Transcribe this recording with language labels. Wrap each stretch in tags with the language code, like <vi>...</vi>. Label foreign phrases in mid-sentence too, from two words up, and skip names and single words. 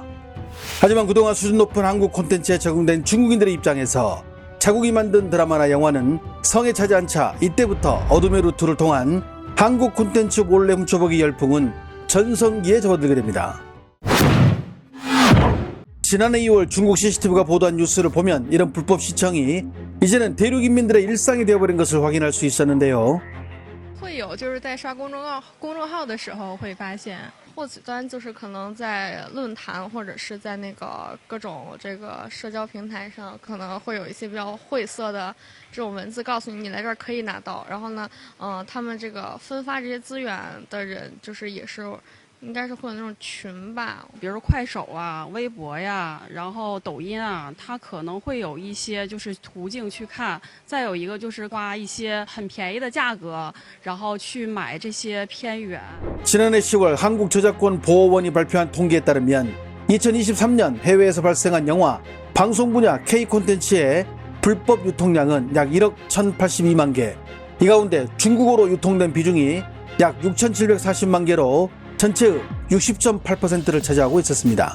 <ko>하지만 그동안 수준 높은 한국 콘텐츠에 적응된 중국인들의 입장에서 자국이 만든 드라마나 영화는 성에 차지 않자 이때부터 어둠의 루트를 통한 한국 콘텐츠 몰래 훔쳐보기 열풍은 전성기에 접어들게 됩니다. 지난해 2월 중국 CCTV가 보도한 뉴스를 보면 이런 불법 시청이 이제는 대륙 인민들의 일상이 되어버린 것을 확인할 수 있었는데요.</ko> <zh>会有就是在刷公众号的时候会发现，获取端就是可能在论坛或者是在那个各种这个社交平台上，可能会有一些比较晦涩的这种文字，告诉你你来这儿可以拿到。然后呢，他们这个分发这些资源的人，就是也是。应该是会有那种群吧，比如说快手啊、微博呀，然后抖音啊，它可能会有一些就是途径去看。再有一个就是花一些很便宜的价格，然后去买这些片源。</zh> <ko>지난해 10월 한국저작권 보호원이 발표한 통계에 따르면 2023년 해외에서 발생한 영화, 방송 분야 K 콘텐츠의 불법 유통량은 약 1억 1,082만 개. 이 가운데 중국어로 유통된 비중이 약 6,740만 개로 전체의 60.8%를 차지하고 있었습니다.</ko>